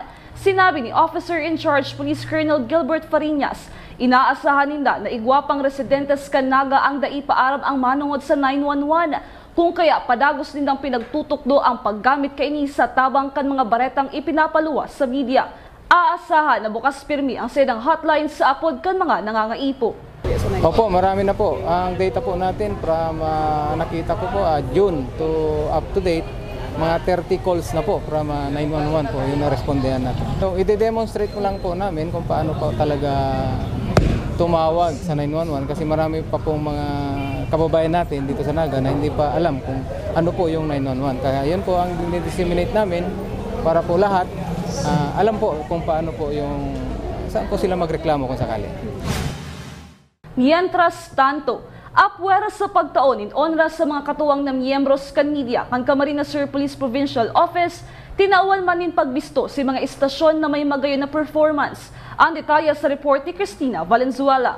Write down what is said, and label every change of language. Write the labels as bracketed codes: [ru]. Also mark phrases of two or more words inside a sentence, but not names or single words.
[bik] Sinabi ni Officer in Charge Police Colonel Gilbert Fariñas, inaasahan ninda na igwapang residentes kan Naga ang daipaaram ang manungod sa 911. Kung kaya padagos nindang pinagtutukdo ang paggamit kaini sa tabang kan mga baretang ipinapaluwas sa media. Aasahan na bukas pirmi ang sedang hotline sa apod kan mga nangangaipo. [tl] Opo, marami na po. Ang data po natin from nakita ko po June [en] to up to date, [tl] mga 30 calls na po from 911 po yung narespondehan natin. So, ide-demonstrate ko lang po namin kung paano po talaga tumawag sa 911 kasi marami pa pong mga kababayan natin dito sa Naga na hindi pa alam kung ano po yung 911. Kaya yun po ang disseminate namin para po lahat alam po kung paano po yung saan po sila magreklamo kung sakali. [es] Mientras tanto, [bik] apwera sa pagtaon in onra sa mga katuwang na miyembros kan media kan Camarines Sur Police Provincial Office, tinawal man nin pagbisto si mga istasyon na may magayon na performance. Ang detalye sa report ni Cristina Valenzuela.